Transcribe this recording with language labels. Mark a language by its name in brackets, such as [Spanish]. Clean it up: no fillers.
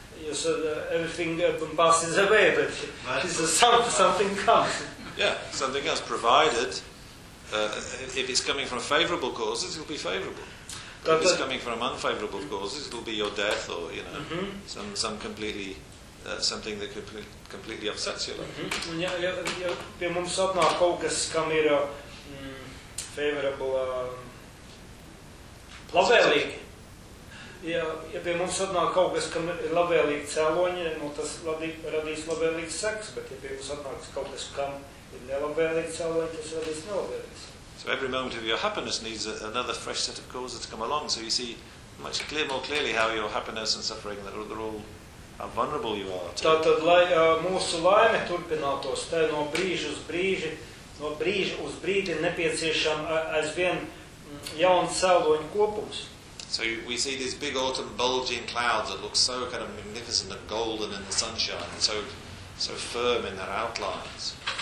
[English] You said everything passes away, but something comes. Yeah, something else, provided if it's coming from favorable causes, it'll be favorable. But if it's coming from unfavorable causes, it'll be your death or, you know, mm-hmm. some completely, something that completely upsets your life. Mm-hmm. [Latvian] Ja, ja, ja pie mums atnāk kaut kas, kam ir [English] favorable, [Latvian] labvēlīgi. Ja pie mums atnāk kaut kas, kam ir labvēlīgi cēloņi, nu tas radīs labvēlīgs seks, bet ja pie mums atnāk kaut kas, kam ir nelabvēlīgi cēloņi, tas radīs nelabvēlīgs. [English] So every moment of your happiness needs another fresh set of causes to come along. So you see much more clearly how your happiness and suffering, they're all how vulnerable you are to. [Latvian] Tātad, lai mūsu laime turpinātos, tā no brīža uz brīži, no brīža uz brīdi nepieciešam aizvien jauns cēloņu kopums. [English] So we see these big autumn bulging clouds that look so kind of magnificent and golden in the sunshine and so firm in their outlines.